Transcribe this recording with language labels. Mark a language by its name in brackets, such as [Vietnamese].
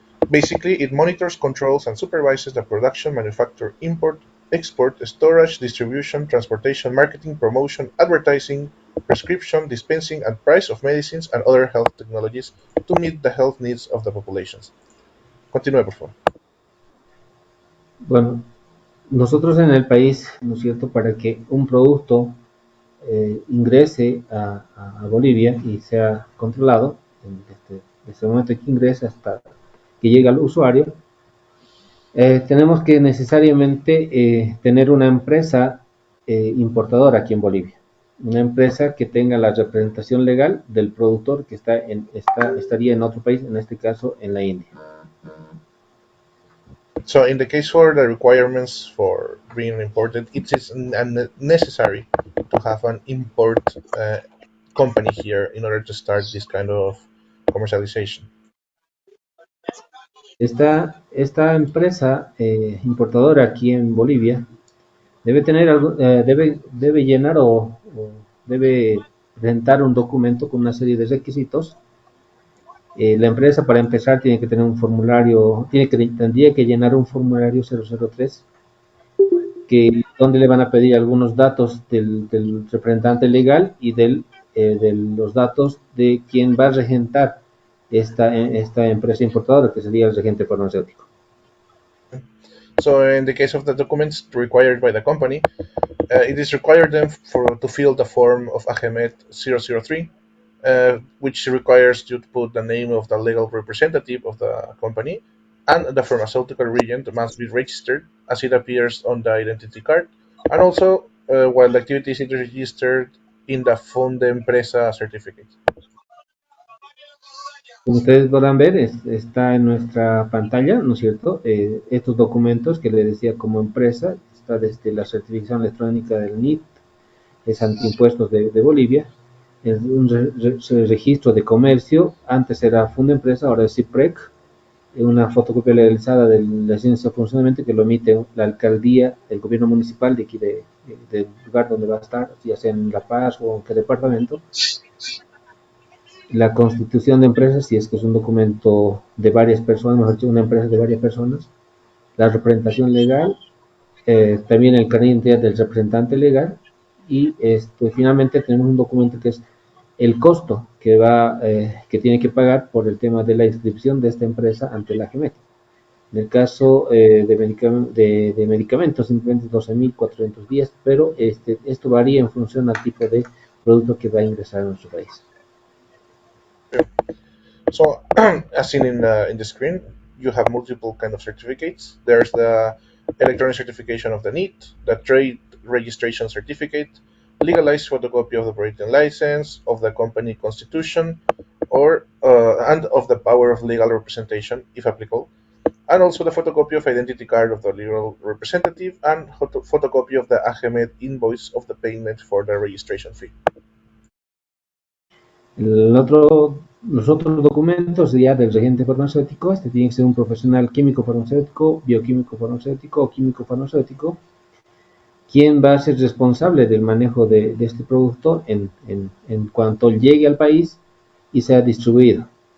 [English] Basically, it monitors, controls, and supervises the production, manufacture, import, export, storage, distribution, transportation, marketing, promotion, advertising, prescription, dispensing, and price of medicines and other health technologies to meet the health needs of the populations. [Spanish] Continúe, por favor. Bueno, nosotros en el país, ¿no es cierto?, para que un producto ingrese a Bolivia y sea controlado, desde el momento que ingresa hasta que llega al usuario, tenemos que necesariamente tener una empresa importadora aquí en Bolivia. Una empresa que tenga la representación legal del productor que estaría en otro país, en este caso en la India. [English] So in the case for the requirements for being imported, it is necessary to have an import company here in order to start this kind of commercialization. [Spanish] Esta empresa importadora aquí en Bolivia debe tener debe llenar o debe presentar un documento con una serie de requisitos. La empresa, para empezar, tiene que tener un formulario, tendría que llenar un formulario 003, donde le van a pedir algunos datos del representante legal y de los datos de quien va a regentar esta empresa importadora, que sería el regente farmacéutico. [English] So in the case of the documents required by the company, it is required them to fill the form of AGMET 003, which requires you to put the name of the legal representative of the company, and the pharmaceutical regent must be registered as it appears on the identity card, and also while the activity is registered in the Fonde Empresa certificate. [Spanish] Como ustedes podrán ver, está en nuestra pantalla, ¿no es cierto? Estos documentos que le decía como empresa, está desde la certificación electrónica del NIT, es antiimpuestos de Bolivia, es un registro de comercio, antes era Empresa, ahora es CIPREC, una fotocopia legalizada de la licencia de funcionamiento que lo emite la alcaldía, el gobierno municipal de aquí del lugar donde va a estar, ya sea en La Paz o en qué departamento. La constitución de empresas, si es que es un documento de varias personas, mejor dicho, una empresa de varias personas. La representación legal, también el carnet de identidad del representante legal, y finalmente tenemos un documento que es el costo que tiene que pagar por el tema de la inscripción de esta empresa ante la AGMET. En el caso de medicamentos, simplemente 12.410, pero esto varía en función al tipo de producto que va a ingresar a nuestro país. [English] So, as seen in the screen, you have multiple kind of certificates. There's the electronic certification of the NEET, the trade registration certificate, legalized photocopy of the operating license, of the company constitution, and of the power of legal representation, if applicable, and also the photocopy of identity card of the legal representative and photocopy of the AGMED invoice of the payment for the registration fee. [Spanish] Los otros documentos ya del regente farmacéutico, tiene que ser un profesional químico farmacéutico, bioquímico farmacéutico o químico farmacéutico, quien va a ser responsable del manejo de este producto en cuanto llegue al país y sea distribuido.